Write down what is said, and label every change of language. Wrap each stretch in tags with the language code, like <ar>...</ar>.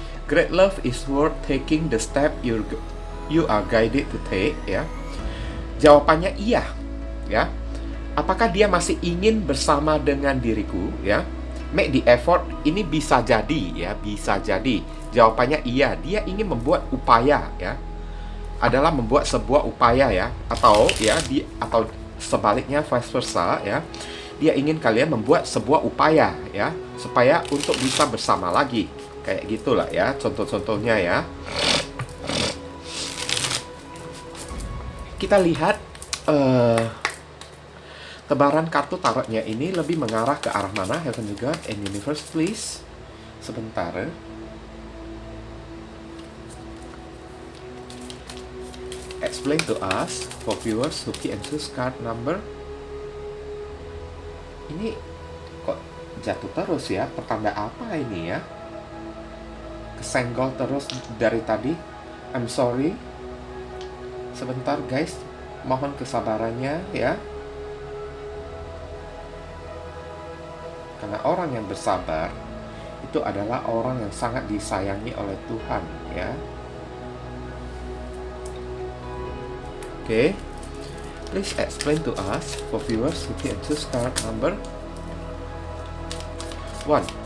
<en>Great love is worth taking the step you are guided to take ya.</en> <id>Jawabannya iya ya. Apakah dia masih ingin bersama dengan diriku ya?</id> <en>Make the effort</en> <id>ini bisa jadi ya, bisa jadi. Jawabannya iya, dia ingin membuat upaya ya. Adalah membuat sebuah upaya ya, atau sebaliknya</id> <en>vice versa</en> <id>ya. Dia ingin kalian membuat sebuah upaya ya, supaya untuk bisa bersama lagi. Kayak gitulah ya, contoh-contohnya ya. kita lihat tebaran kartu tarotnya ini lebih mengarah ke arah mana?</id> <en>Heavenly God and Universe, please.</en> <id>Sebentar.</id> <en>Explain to us for viewers who and choose card number.</en> <id>Ini kok jatuh terus ya? Pertanda apa ini ya? Kesenggol terus dari tadi.</id> <en>I'm sorry.</en> <id>Sebentar guys, mohon kesabarannya ya. Karena orang yang bersabar itu adalah orang yang sangat disayangi oleh Tuhan ya. Oke.</id> <en>Please explain to us for viewers who can choose card number 1.</en>